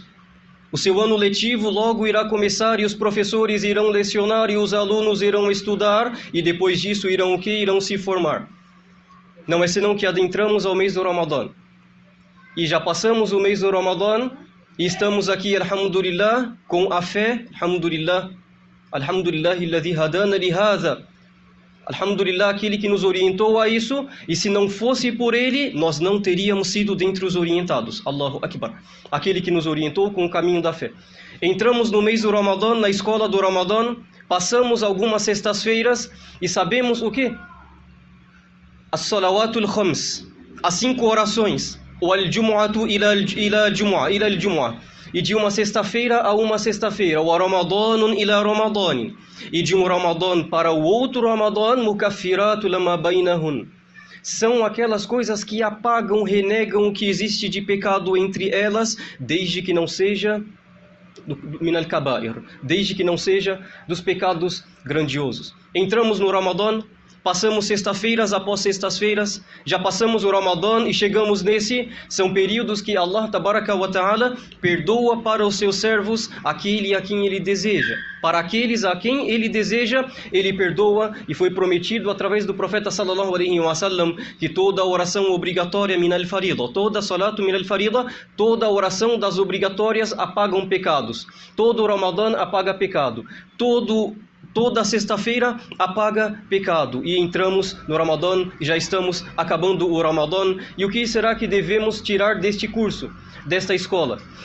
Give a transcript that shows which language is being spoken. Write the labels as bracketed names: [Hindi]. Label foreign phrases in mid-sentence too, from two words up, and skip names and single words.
[Portuguese] O seu ano letivo logo irá começar e os professores irão lecionar e os alunos irão estudar e depois disso irão o que? Irão se formar. Não é senão que adentramos ao mês do Ramadã. E já passamos o mês do Ramadã e estamos aqui, alhamdulillah, com a fé, [Arabic] الحمد لله الحمد لله الذي هدانا لهذا. Alhamdulillah, [Portuguese] aquele que nos orientou a isso, e se não fosse por ele, nós não teríamos sido dentre os orientados. [Arabic] الله أكبر. [Portuguese] Aquele que nos orientou com o caminho da fé. Entramos no mês do Ramadã, na escola do Ramadã, passamos algumas sextas-feiras e sabemos o que? [Arabic] الصلوات الخمس, [Portuguese] as 5 orações. [Arabic] O الجمعة إلى الجمعة. [Portuguese] E de uma sexta-feira a uma sexta-feira, o [Arabic] رمضان إلى رمضان. [Portuguese] E de um Ramadã para o outro Ramadã, [Arabic] مكفرات لما بينهن. [Portuguese] São aquelas coisas que apagam, renegam o que existe de pecado entre elas, desde que não seja [Arabic] من الكبائر, [Portuguese] desde que não seja dos pecados grandiosos. Entramos no Ramadã, passamos sexta-feiras após sextas-feiras, já passamos o Ramadã e chegamos nesse. São períodos que Allah [Arabic] تبارك وتعالى [Portuguese] perdoa para os seus servos aquele a quem Ele deseja. Para aqueles a quem Ele deseja, Ele perdoa, e foi prometido através do profeta [Arabic] صلى الله عليه وسلم [Portuguese] que toda oração obrigatória [Arabic] من الفريضة, [Portuguese] toda [Arabic] صلاة من الفريضة, [Portuguese] toda oração das obrigatórias apagam pecados. Todo Ramadã apaga pecado. Toda sexta-feira apaga pecado. E entramos no Ramadã e já estamos acabando o Ramadã. E o que será que devemos tirar deste curso, desta escola?